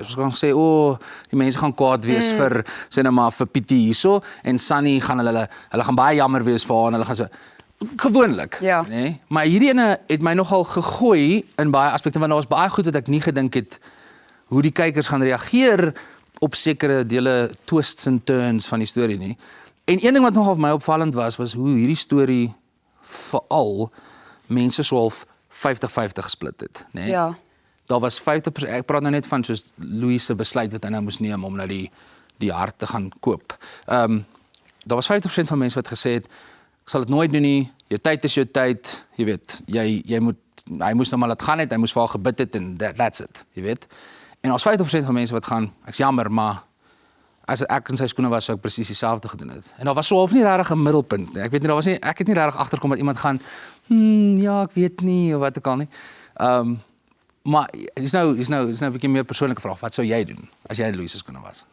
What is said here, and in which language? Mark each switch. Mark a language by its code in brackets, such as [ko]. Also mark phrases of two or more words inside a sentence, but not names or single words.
[af] Ons kan sê die mense gaan kwaad wees vir sinema vir Pietie hierso en Sunny gaan hulle gaan baie jammer wees vir haar en hulle gaan so gewoonlik, ja. Nee, maar hierdie ene het my nogal gegooi in baie aspekte want daar was baie goed wat ek nie gedink het hoe die kykers gaan reageer op sekere dele [en] twists and turns [af] van die storie nie. En een ding wat nogal vir my opvallend was hoe hierdie storie veral mense so half 50-50 gesplit het, nee. Ja. Daar was 50%, ek praat nou net van soos Louis se besluit wat hy nou moes neem om nou die hart te gaan koop. Daar was 50% van mense wat gesê het ek sal dit nooit doen nie, jou tyd is jou tyd, jy weet, hy moes nou maar laat gaan het, hy moes vir haar gebid het en [en] that's it, [af] jy weet. En ons 50% van mense wat gaan, ek's jammer, maar as ek in sy skoene was, sou ek presies dieselfde gedoen het. En daar was so half nie regtig 'n middelpunt nie. Ek weet nie, ek het nie regtig agterkom dat iemand gaan, ja, ek weet nie, of wat ook al nie. Maar dis nou 'n bietjie meer persoonlike vraag, wat sou jy doen, as jy in Louis se skoene was?